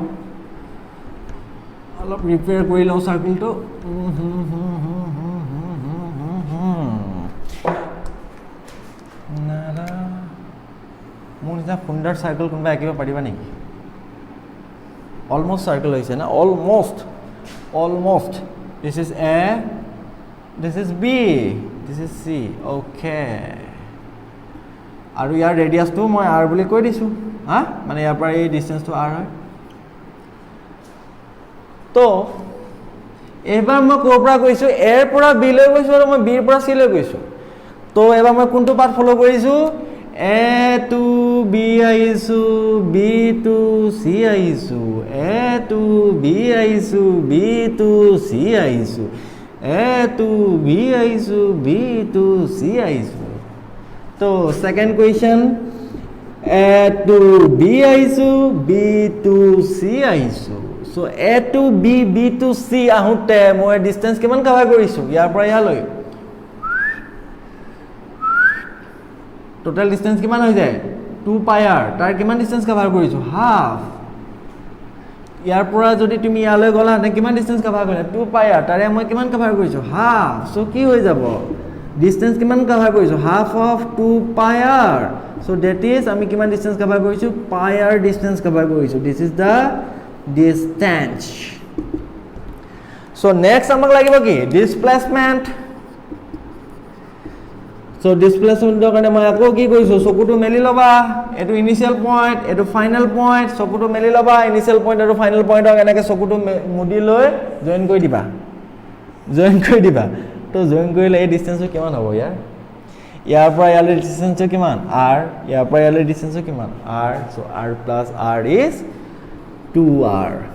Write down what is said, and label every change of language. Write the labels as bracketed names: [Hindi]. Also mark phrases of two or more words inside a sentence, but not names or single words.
[Assamese] লওঁ সাৰ্কেলটো মোৰ এটা সুন্দৰ সাৰ্কেল কোনবা আঁকিব পাৰিবা নেকি [English] almost circle [Assamese] হৈছে না অলমোস্ট [English] this is a this is b this is c okay [Assamese] আৰু ইয়াৰ ৰেডিয়াসটো মই r বুলি কৈ দিছো হা মানে ইয়াৰ পৰা এই ডিসটেন্সটো r হয় তো এবাৰ মই কোৰ পৰা কৈছো a ৰ পৰা b লৈ গৈছো আৰু মই b ৰ পৰা c লৈ গৈছো তো এবাৰ মই কোনটো [English] path follow [Assamese] কৰিছো [English] a to b [Assamese] আহিছো [English] b to c [Assamese] আহিছো [English] a to b [Assamese] আহিছো [English] b to c [Assamese] আহিছো [English] a to b [Assamese] আহিছো [English] b to c [Assamese] আহিছো তো [English] second question a to b [Assamese] আহিছো [English] b to c [Assamese] আহিছো [English] so a to b b to c [Assamese] আহুতে মই ডিসটেন্স কিমান কভাৰ কৰিছো ইয়াৰ পৰা ইয়ালৈ টোটাল ডিসটেন্স কিমান হৈ যায় 2 পাই r তাৰ কিমান ডিসটেন্স কভাৰ কৰিছো হাফ ইয়াৰ পৰা যদি তুমি ইয়ালৈ গলা নে কিমান ডিসটেন্স কভাৰ কৰিলা 2 পাই r তাৰে মই কিমান কভাৰ কৰিছো হাফ সো কি হৈ যাব ডিসটেন্স কিমান কভাৰ কৰিছো [English] half of 2 pi r so that is [Assamese] আমি কিমান ডিসটেন্স কভাৰ কৰিছো পাই r ডিসটেন্স কভাৰ কৰিছো [English] this is the distance so next [Assamese] আমাক লাগিব কি ডিসপ্লেসমেন্ট সো ডিসপ্লেসমেন্টৰ কাৰণে মই আকৌ কি কৰিছো চকুটো মেলি লবা এটো [English] initial point [Assamese] এটো [English] final point [Assamese] চকুটো মেলি লবা [English] initial point [Assamese] আৰু ফাইনাল পইণ্টক এনেকৈ চকুটো মুদি লৈ জয়েন কৰি দিবা তো জয়েন কৰিলে এই ডিসটেন্সটো কিমান হ'ব ইয়াৰ পৰা ইয়ালৈ ডিসটেন্সটো কিমান r ইয়াৰ পৰা ইয়ালৈ ডিসটেন্সটো কিমান r [English] so r plus r is 2r